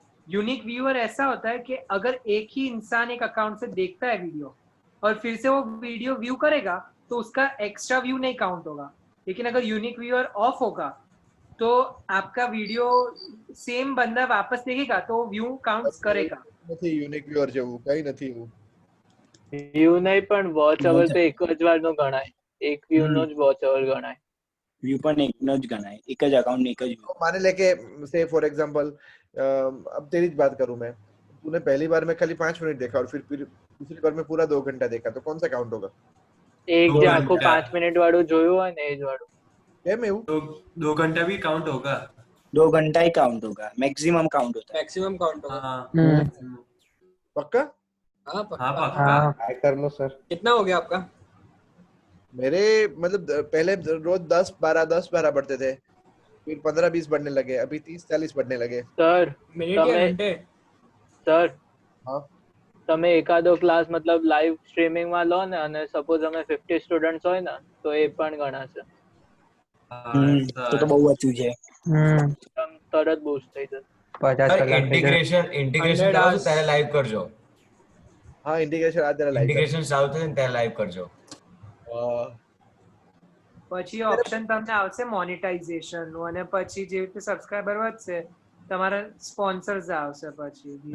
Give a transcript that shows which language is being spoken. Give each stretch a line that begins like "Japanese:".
Hindi: Unique viewer ऐसा होता है कि अगर एक ही इंसान एक अकाउंट से देखता है वीडियो और फिर से वो वीडियो व्यू करेगा तो उसका एक्स्ट्रा व्यू नहीं काउंट होगा। लेकिन अगर यूनिक व्यूअर ऑफ होगा तो आपका वीडियो सेम बंदा वापस देखेगा तो व्यू काउंट करेगा।
Gujarati: નથી યુનિક વ્યુઅર જેવું કઈ નથી એવું। વ્યૂ નહીં પણ વોચ અવર તો એક જ વારનો ગણાય, એક વ્યૂ નો જ વોચ અવર ગણાય। વ્યૂ પણ એકનો જ ગણાય, એક જ અકાઉન્ટ ને એક જ વ્યૂ।
Hindi: मान ले के से फॉर एग्जांपल अब तेरी बात करूं मैं, तूने पहली बार में खाली 5 मिनट देखा और फिर दूसरी बार में पूरा 2 घंटा देखा, तो कौन सा काउंट होगा?
Gujarati: એક જે આખું 5 મિનિટ વાળું જોયું હોય ને એ જ વાળું। કેમ એવું?
Hindi: 2 घंटा भी काउंट होगा। 2 घंटा ही काउंट होगा, मैक्सिमम काउंट होता है। मैक्सिमम काउंट होगा। पक्का? हाँ हाँ पक्का। पक्का। ट्राई कर लो सर। कितना हो गया आपका? मेरे मतलब पहले रोज 10-12 बढ़ते थे, फिर 15-20 बढ़ने लगे, अभी 30-40 बढ़ने लगे।
Gujarati: સર
Hindi: मिनट या
Gujarati: તમે
Hindi: घंटे?
Gujarati: સર
Hindi: हाँ
Gujarati: તમે એકાદો ક્લાસ મતલબ લાઈવ સ્ટ્રીમિંગ માં લો ને અને સપોઝ અમે 50 સ્ટુડન્ટ્સ હોય ને તો એ પણ ગણાશે। તો તો બહુ ઓછું છે। તમ તરત બૂસ્ટ થઈ જશે। 50 કલાક થઈ જાય। इंटीग्रेशन कराओ तो ત્યારે લાઈવ કરજો।
Hindi: हाँ इंटीग्रेशन आज जरा लाइव
Gujarati: इंटीग्रेशन ચાલુ થાય ને ત્યારે લાઈવ કરજો। પછી ઓપ્શન તમને આવશે મોનેટાઇઝેશન નું અને પછી જે રીતે સબસ્ક્રાઇબર વધશે તમારા સ્પોન્સર્સ આવશે પછી।